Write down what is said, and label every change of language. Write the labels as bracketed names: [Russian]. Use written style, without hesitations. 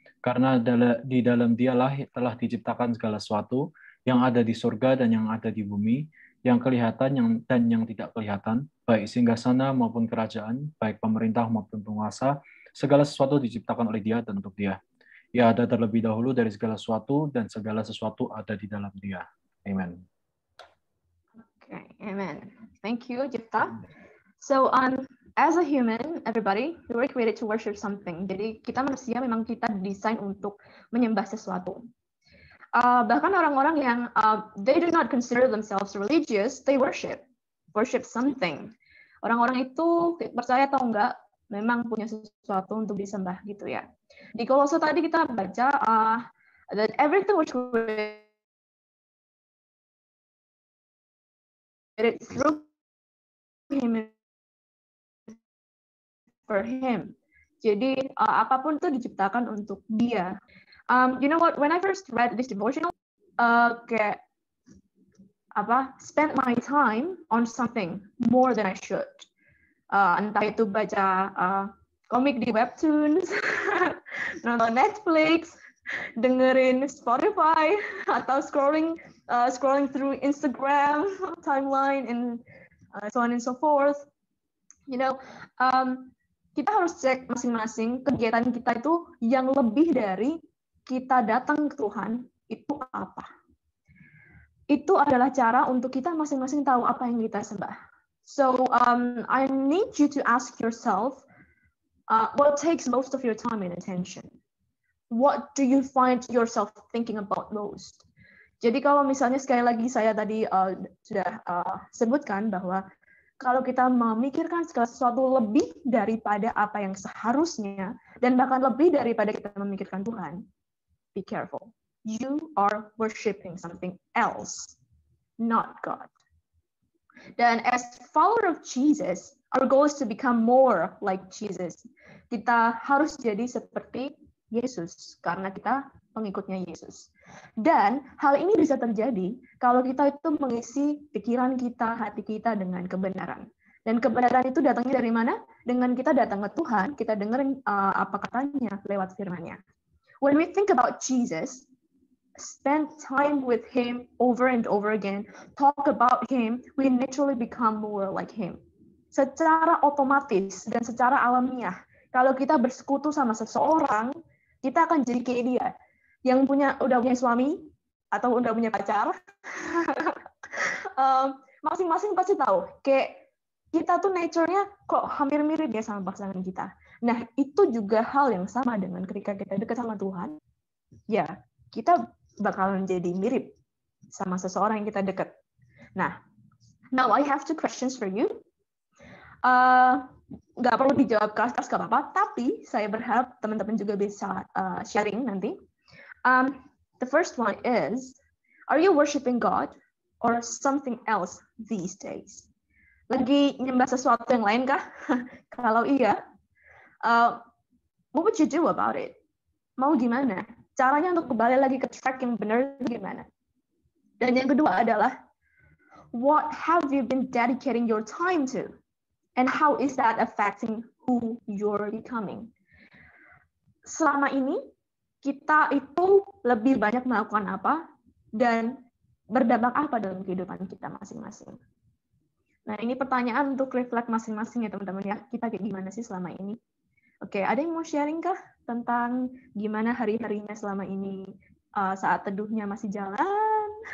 [Indonesian] Karena di dalam Dialah telah diciptakan segala sesuatu yang ada di surga dan yang ada di bumi, yang kelihatan dan yang tidak kelihatan, baik singgasana maupun kerajaan, baik pemerintah maupun penguasa, segala sesuatu diciptakan oleh Dia dan untuk Dia. Ia ada terlebih dahulu dari segala sesuatu dan segala sesuatu ada di dalam Dia. [English] Amen. Okay, amen. Thank you, Jefta. So, as a human, everybody, we were created to worship something. [Indonesian] Jadi kita manusia memang kita desain untuk menyembah sesuatu. Bahkan orang-orang yang [English] they do not consider themselves religious, they worship something. [Indonesian] Orang-orang itu percaya atau enggak, memang punya sesuatu untuk disembah gitu ya. Di Kolose tadi kita baca [English] that everything was created through Him, for Him. [Indonesian] Jadi apapun itu diciptakan untuk Dia. [English] You know what? When I first read this devotional, kayak spend my time on something more than I should. [Indonesian] Entah itu baca komik di webtoons, nonton Netflix, dengerin Spotify, atau [English] scrolling through Instagram timeline and so on and so forth. You know, [Indonesian] kita harus cek masing-masing kegiatan kita itu yang lebih dari kita datang ke Tuhan itu apa. Itu adalah cara untuk kita masing-masing tahu apa yang kita sembah. [English] So I need you to ask yourself, what takes most of your time and attention? What do you find yourself thinking about most? [Indonesian] Jadi kalau misalnya sekali lagi saya tadi sudah sebutkan bahwa kalau kita memikirkan segala sesuatu lebih daripada apa yang seharusnya dan bahkan lebih daripada kita memikirkan Tuhan, [English] be careful. You are worshiping something else, not God. Dan as follower of Jesus, our goal is to become more like Jesus. [Indonesian] Kita harus jadi seperti Yesus karena kita pengikutnya Yesus. Dan hal ini bisa terjadi kalau kita itu mengisi pikiran kita, hati kita dengan kebenaran. Dan kebenaran itu datangnya dari mana? Dengan kita datang ke Tuhan, kita dengerin apa katanya lewat firman-Nya. [English] When we think about Jesus, spend time with Him over and over again, talk about Him, we naturally become more like Him. [Indonesian] Secara otomatis dan secara alamiah, kalau kita bersekutu sama seseorang, kita akan jadi kayak dia. Yang udah punya suami, atau udah punya pacar, masing-masing pasti tahu kayak kita tuh nature-nya kok hampir mirip ya sama pasangan kita. Nah, itu juga hal yang sama dengan ketika kita dekat sama Tuhan. Ya, kita bakalan jadi mirip sama seseorang yang kita dekat. [English] Nah, now I have 2 questions for you. [Indonesian] Nggak perlu dijawab keras-keras, nggak apa-apa, tapi saya berharap teman-teman juga bisa sharing nanti. [English] The first one is, are you worshiping God or something else these days? [Indonesian] Lagi nyembah sesuatu yang lain kah? Kalau iya, [English] what would you do about it? [Indonesian] Mau gimana? Caranya untuk kembali lagi ke track yang benar gimana? Dan yang kedua adalah, [English] what have you been dedicating your time to? And how is that affecting who you're becoming? [Indonesian] Selama ini, kita itu lebih banyak melakukan apa dan berdampak apa dalam kehidupan kita masing-masing. Nah, ini pertanyaan untuk reflect masing-masing ya teman-teman ya. Kita kayak gimana sih selama ini? Oke, ada yang mau sharing kah tentang gimana hari-harinya selama ini saat teduhnya masih jalan?